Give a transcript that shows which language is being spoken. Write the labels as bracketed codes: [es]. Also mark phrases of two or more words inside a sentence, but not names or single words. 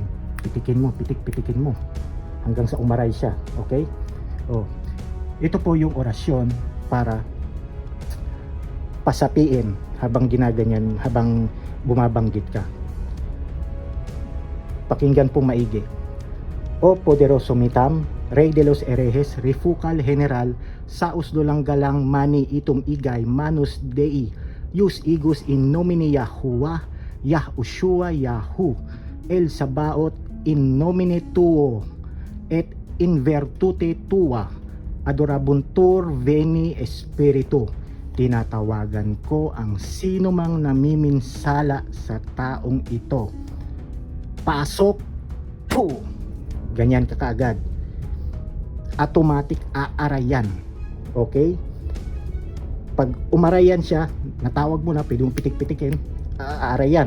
[tl] Pitikin mo, pitikin mo hanggang sa umaray siya. Okay? O, ito po yung orasyon para pasapiin habang ginaganyan, habang bumabanggit ka. Pakinggan po maigi. [es] O poderoso mitam, Rey de los Herejes, [la] Refucal General, Saus dolang galang mani itum igay, manus dei, Ius igus in nomine Yahuwah, Yahushua Yahu, El Sabaoth in nomine tuo, et in virtute tua, adorabuntur veni Espiritu. [tl] Tinatawagan ko ang sino mang namiminsala sa taong ito. Pasok! Po! Ganyan ka kaagad. Automatic aarayan. Okay? Pag umarayan siya, natawag mo na, pwede mong pitik-pitikin, aarayan.